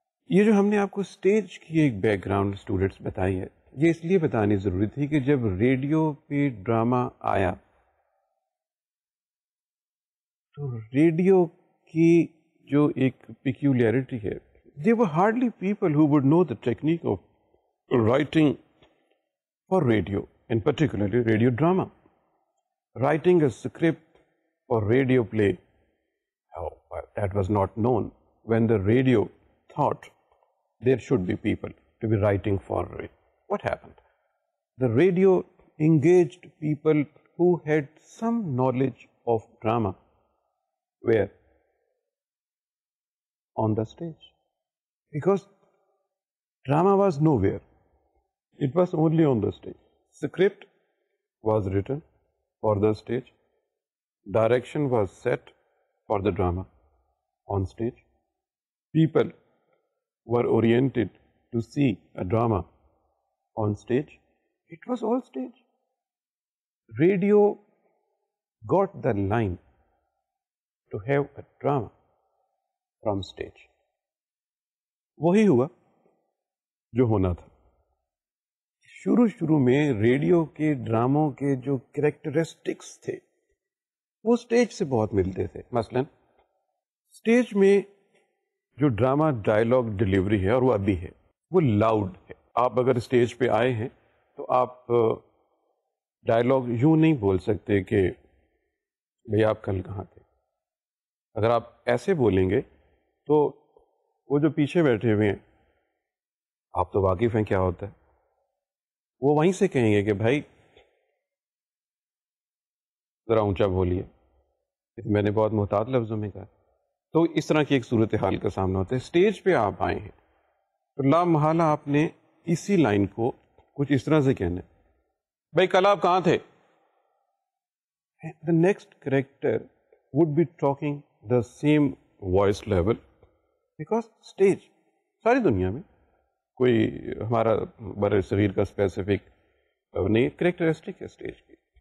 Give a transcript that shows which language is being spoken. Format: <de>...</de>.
<ur>یہ جو ہم نے آپ کو اسٹیج کی ایک بیک گراؤنڈ اسٹوڈنٹس بتائی ہے, یہ اس لیے بتانی ضروری تھی کہ جب ریڈیو پہ ڈراما آیا تو ریڈیو کی جو ایک پیکیولیرٹی ہے,</ur> <en>there were hardly people who would know the technique of writing for radio, and particularly radio drama. Writing a script for radio play, oh, well, that was not known when the radio thought there should be people to be writing for it. What happened? The radio engaged people who had some knowledge of drama where on the stage. Because drama was nowhere. It was only on the stage. Script was written for the stage. Direction was set for the drama on stage. People were oriented to see a drama on stage. It was all stage. Radio got the line to have a drama from stage.</en> <ur>وہی ہوا جو ہونا تھا. شروع میں radio کے ڈراموں کے جو کریکٹرسٹکس تھے وہ سٹیج سے بہت ملتے تھے. مثلا سٹیج میں جو ڈرامہ ڈائلاگ ڈیلیوری ہے, اور وہ ابھی ہے, وہ لاؤڈ ہے. آپ اگر سٹیج پہ آئے ہیں تو آپ ڈائلاگ یوں نہیں بول سکتے کہ بھئی آپ کل کہاں تھے. اگر آپ ایسے بولیں گے تو وہ جو پیچھے بیٹھے ہوئے ہیں, آپ تو واقف ہیں کیا ہوتا ہے, وہ وہیں سے کہیں گے کہ بھائی ذرا اونچا بولیے. میں نے بہت محتاط لفظوں میں کہا. تو اس طرح کی ایک صورتحال کا سامنا ہوتا ہے. اسٹیج پہ آپ آئے ہیں تو لا محالہ آپ نے اسی لائن کو کچھ اس طرح سے کہنا ہے, بھائی کل آپ کہاں تھے.</ur> <en>The next character would be talking the same voice level.</en> <ur>Because stage ساری دنیا میں کوئی ہمارا بر صغیر کا اسپیسیفک نہیں, کریکٹرسٹک ہے اسٹیج کی.</ur>